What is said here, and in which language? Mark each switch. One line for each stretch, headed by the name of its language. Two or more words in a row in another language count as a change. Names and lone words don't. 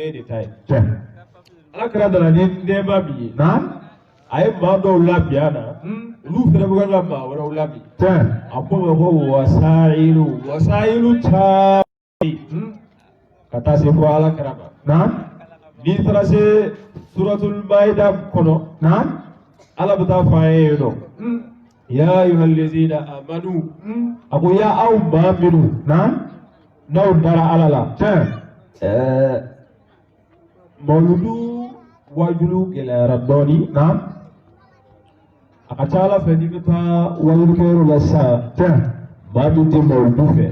Bambara: ye de ta ye ala kɛra nana ni nɛɛma min ye a ye maa dɔw labiya na olu fana bɛ ka maa wɛrɛw labi a ko ma ko wasaayilu caman ka taa se fɔ ala kɛra ma n'i taara se suratul maida kɔnɔ ala bɛ taa fɔ an ye yen nɔ
Arabic: ya ayyuhal ladzina amanu
Bambara: a ko ya aw maa minnu n'aw dara ala la mawludu wajulu gɛlɛyara dɔɔni a ka ca ala fɛ n'i bɛ taa wajulukɛyɔrɔ la sisan maa min tɛ mawludu fɛ